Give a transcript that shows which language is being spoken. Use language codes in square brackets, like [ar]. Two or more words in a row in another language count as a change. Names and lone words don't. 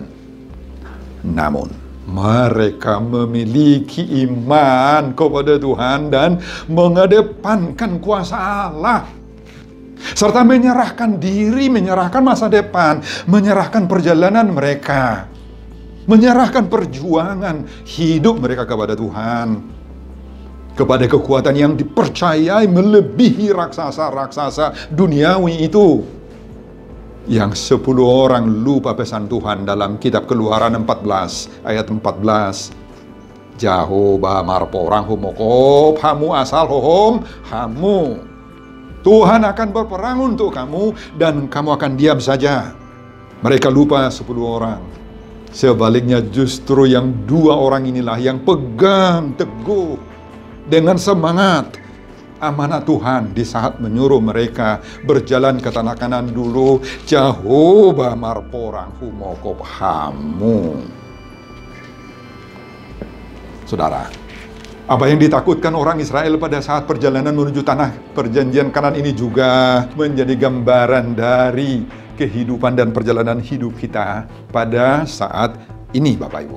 [id] Namun, mereka memiliki iman kepada Tuhan dan mengedepankan kuasa Allah, serta menyerahkan diri, menyerahkan masa depan, menyerahkan perjalanan mereka, menyerahkan perjuangan hidup mereka kepada Tuhan, kepada kekuatan yang dipercayai melebihi raksasa-raksasa duniawi itu. Yang 10 orang lupa pesan Tuhan dalam kitab Keluaran 14 ayat 14. [bbc] Jahoba marporang humokop hamu asal hohom hamu. [id] Tuhan akan berperang untuk kamu dan kamu akan diam saja. Mereka lupa 10 orang. Sebaliknya justru yang 2 orang inilah yang pegang teguh dengan semangat amanat Tuhan di saat menyuruh mereka berjalan ke tanah Kanaan dulu. [bbc] Jahoba marporang humokop hamu. [id] Saudara, apa yang ditakutkan orang Israel pada saat perjalanan menuju tanah perjanjian Kanaan ini juga menjadi gambaran dari kehidupan dan perjalanan hidup kita pada saat ini, Bapak Ibu.